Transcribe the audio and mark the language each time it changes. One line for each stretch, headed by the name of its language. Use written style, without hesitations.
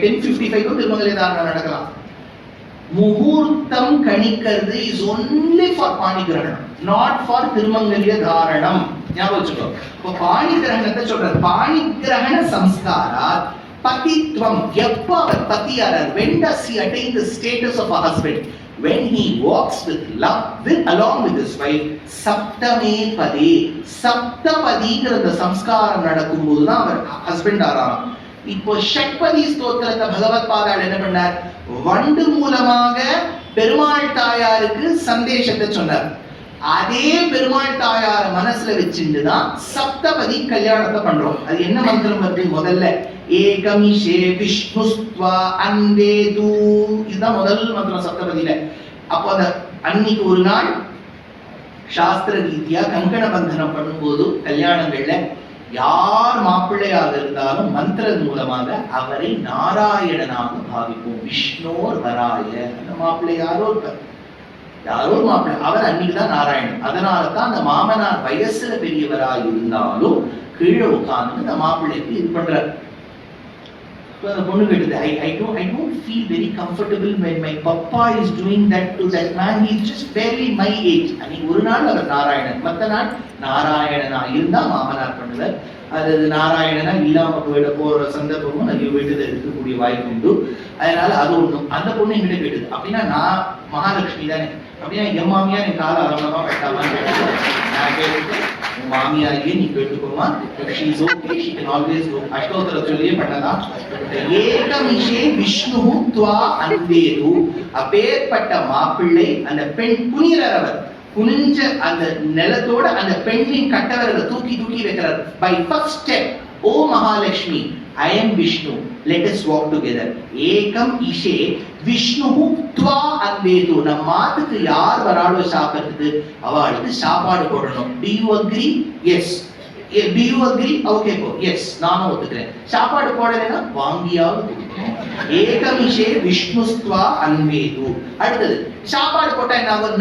Tamil: 10:55 திருமங்கல்ய தாரணம் நடக்கலாம். முகூர்த்தம் கணிக்கிறது
English: is only for பாணி கிரகணம், not for
Tamil: திருமங்கல்ய தாரணம். ஞாபகம் வச்சுக்கோ. இப்போ பாணி கிரகணத்தை சொல்றது, பாணி கிரகண சம்ஸ்காரா பதித்வம். எப்போ அவர் பதியாரார்?
English: when does he attain the status of a husband? when he walks with love along with his wife.
Tamil: சப்தமே பதி, சப்தபதிங்கிற அந்த சம்ஸ்காரம் நடக்கும்போது தான் அவர் ஹஸ்பண்ட் ஆறாராம். இப்போ ஷட்பதி ஸ்தோத்திரத்தை பகவத் பாதாள் என்ன பண்ணார்? வண்டு மூலமாக பெருமாள் தாயாருக்கு சந்தேஷத்தை சொன்னார். அதே பெருமாள் தாயார மனசுல வச்சுட்டுதான் சப்தபதி கல்யாணத்தை பண்றோம். அது என்ன மந்திரம் வருது? முதல்ல ஏகமிஷே விஷ்ணுஸ்த்வா அன்வேது, இதுதான் முதல் மந்திரம் சப்தபதியில. அப்போ அந்த அன்னைக்கு ஒரு நாள் சாஸ்திர ரீதியா கங்கண பந்தனம் பண்ணும்போது கல்யாணங்கள்ல யார் மாப்பிள்ளையாக இருந்தாலும் மந்திர மூலமாக அவரை நாராயணனாக பாவிப்போம். விஷ்ணோர் வராய, அந்த மாப்பிள்ளை யாரோ இருப்பார், யாரோ மாப்பிள்ளை, அவர் அன்னைக்குதான் நாராயணன். அதனாலதான் அந்த மாமனார் வயசுல பெரியவராக இருந்தாலும் கீழே உட்கார்ந்து அந்த மாப்பிள்ளைக்கு இது பண்றார். அந்த பொண்ணு கேட்டது,
English: I don't feel very comfortable when my papa is doing that to that man. He is just barely my age.
Tamil: அன்னைக்கு ஒரு நாள் அவர் நாராயணன், மற்ற நாள் நாராயணனா இருந்தா மாமனார் பண்ணுவார். அது நாராயணனா இல்லாம போற சந்தர்ப்பமும் நிறைய வீட்டுல இருக்கக்கூடிய வாய்ப்பு உண்டு. அதனால அது ஒண்ணும். அந்த பொண்ணு என்கிட்ட கேட்டது, அப்படின்னா நான் மகாலட்சுமி தானே, அப்படின்னா என் மாமியார் என் கால அரவணமா கட்டாமான்னு கேட்டது. நான் கேட்டு, உன் மாமியாரியே நீ கேட்டுக்கோமா,
English: she is okay, she can always go.
Tamil: அஷ்டோத்தர சொல்லியே பண்ணதான். ஏகமிஷே விஷ்ணு த்வா அன்வேது, அப்பேற்பட்ட மாப்பிள்ளை அந்த பெண் புனிரவர் குனிஞ்ச அந்த நிலத்தோட அந்த பெண்ணின் கட்டவரலை தூக்கி தூக்கி வைக்கிறார்.
English: By first step, ஓ Mahalakshmi, I am Vishnu, let us walk together.
Tamil: ஏகம் இஷே விஷ்ணு த்வா அன்வேது, நம்ம மாத்துக்கு யார் வராளோ சாப்பிடுறதுக்கு அவளுக்கு சாப்பாடு போடணும்.
English: Do you agree? Yes. Do you agree? Okay, go.
Tamil: Yes, நானும் ஒத்துக்கிறேன். சாப்பாடு போடலைன்னா வாங்கியாவது கொடுக்கணும். ஏகமிஷே விஷ்ணுஸ்த்வா அன்வேது. அடுத்தது சாப்பாடு போட்டா என்ன ஆகும்?